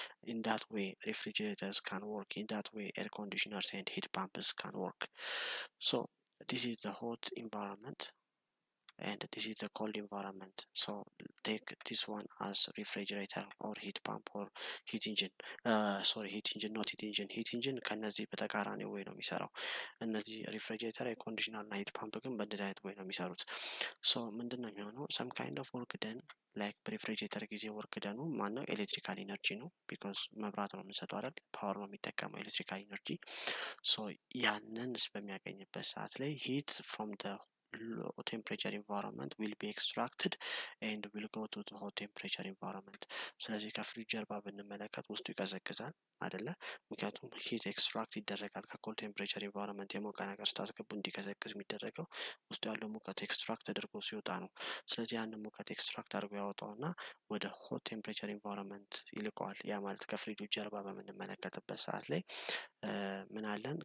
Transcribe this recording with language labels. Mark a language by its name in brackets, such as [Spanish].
[English] In that way refrigerators can work. In that way air conditioners and heat pumps can work. So this is the hot environment and this is the cold environment. So take this one as refrigerator or heat pump or heat engine. Heat engine, not heat engine. [Amharic] Heat engine ከነዚህ በተቃራኒ ወይ ነው የሚሰራው። እነዚህ ሪፍሪጀሬተር፣ ኤር ኮንዲሽነር እና ሂት ፓምፕ ግን በእንደዚህ አይነት ወይ ነው የሚሰሩት። ሶ ምንድነው የሚሆነው? [English] some kind of work done, like [Amharic] በሪፍሪጀሬተር ጊዜ ወርክ ደኑ ማነው? ኤሌክትሪካል ኢነርጂ ነው። ቢኮዝ መብራት ነው የምንሰጠው አይደል? ፓወር ነው የሚጠቀመው ኤሌክትሪካል ኢነርጂ። ሶ ያንን በሚያገኝበት ሰዓት ላይ ሂት [English] from the low temperature environment will be extracted and will go to the hot temperature environment. [Amharic] ስለዚህ ከፍሪጅ ጀርባ ብንመለከት ውስጡ ይቀዘቅዛል አይደለ? ምክንያቱም ሂት ኤክስትራክት ይደረጋል ከኮልድ ቴምፕሬቸር ኢንቫይሮንመንት። የሞቀ ነገር ስታስገቡ እንዲቀዘቅዝ የሚደረገው ውስጡ ያለው ሙቀት ኤክስትራክት ተደርጎ ሲወጣ ነው። ስለዚህ ያንን ሙቀት ኤክስትራክት አድርጎ ያወጣውና ወደ ሆት ቴምፕሬቸር ኢንቫይሮንመንት ይልቀዋል። ያ ማለት ከፍሪጁ ጀርባ በምንመለከትበት ሰዓት ላይ ምን አለን?